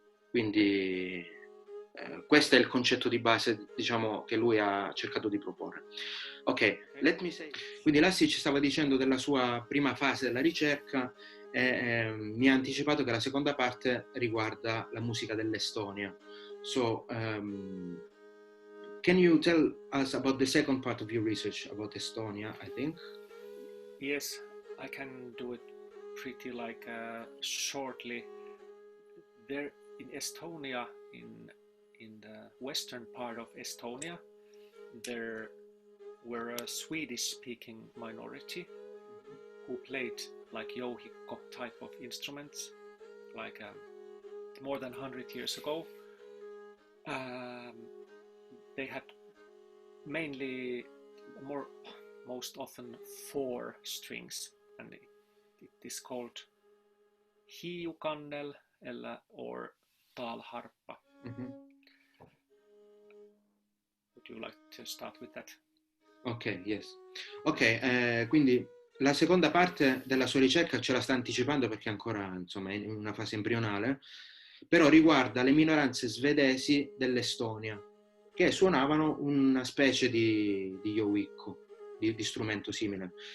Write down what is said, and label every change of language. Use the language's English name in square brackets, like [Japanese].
[Italian] Quindi questo è il concetto di base, diciamo, che lui ha cercato di proporre. [English] Ok, let me say. [Italian] Quindi Lassi ci stava dicendo della sua prima fase della ricerca e mi ha anticipato che la seconda parte riguarda la musica dell'Estonia. [English] So, can you tell us about the second part of your research about Estonia, I think? Yes, I can do it pretty shortly. There in Estonia, in the western part of Estonia, there were a Swedish-speaking minority who played like jouhikko type of instruments, like more than 100 years ago. They had mainly, most often 4 strings, and it is called hiukannel or talharppa. Mm-hmm. Would you like to start with that? Ok, yes. [Italian] Ok, quindi la seconda parte della sua ricerca ce la sta anticipando perché è ancora, insomma, in una fase embrionale, però riguarda le minoranze svedesi dell'Estonia che suonavano una specie di jouhikko, di strumento simile.